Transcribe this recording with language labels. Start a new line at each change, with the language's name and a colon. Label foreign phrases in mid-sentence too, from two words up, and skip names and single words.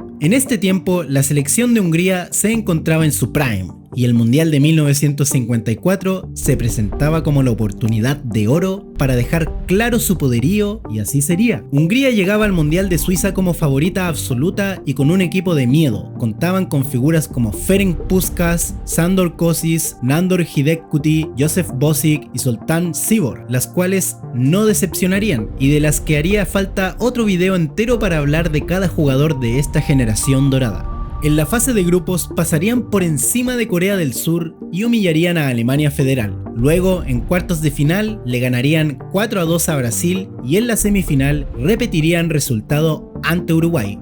Spanish: En este tiempo, la selección de Hungría se encontraba en su prime, y el Mundial de 1954 se presentaba como la oportunidad de oro para dejar claro su poderío, y así sería. Hungría llegaba al Mundial de Suiza como favorita absoluta y con un equipo de miedo. Contaban con figuras como Ferenc Puskás, Sándor Kocsis, Nándor Hidegkuti, József Bozik y Zoltán Csibor, las cuales no decepcionarían y de las que haría falta otro video entero para hablar de cada jugador de esta generación dorada. En la fase de grupos pasarían por encima de Corea del Sur y humillarían a Alemania Federal. Luego, en cuartos de final, le ganarían 4-2 a Brasil y en la semifinal repetirían resultado ante Uruguay.